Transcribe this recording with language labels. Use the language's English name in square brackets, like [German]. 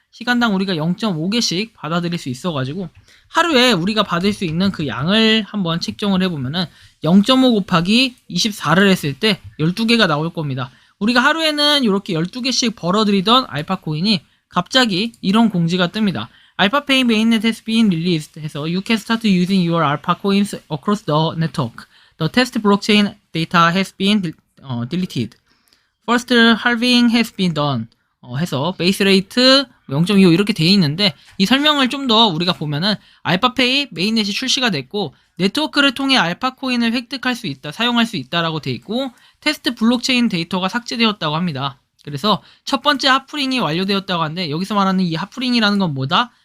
[Korean] 시간당 우리가 0.5개씩 받아들일 수 있어가지고 하루에 우리가 받을 수 있는 그 양을 한번 측정을 해보면은 0.5 곱하기 24를 했을 때 12개가 나올 겁니다. 우리가 하루에는 이렇게 12개씩 벌어들이던 알파코인이 갑자기 이런 공지가 뜹니다. [English] 알파페이 mainnet has been released [Korean] 해서 [English] You can start using your alpha coins across the network. The test blockchain data has been deleted. First halving has been done. [Korean] 해서 베이스 레이트 0.25 이렇게 돼 있는데, 이 설명을 좀 더 우리가 보면은 알파페이 메인넷이 출시가 됐고 네트워크를 통해 알파코인을 획득할 수 있다, 사용할 수 있다라고 돼 있고, 테스트 블록체인 데이터가 삭제되었다고 합니다. 그래서 첫 번째 하프링이 완료되었다고 하는데, 여기서 말하는 이 하프링이라는 건 뭐다?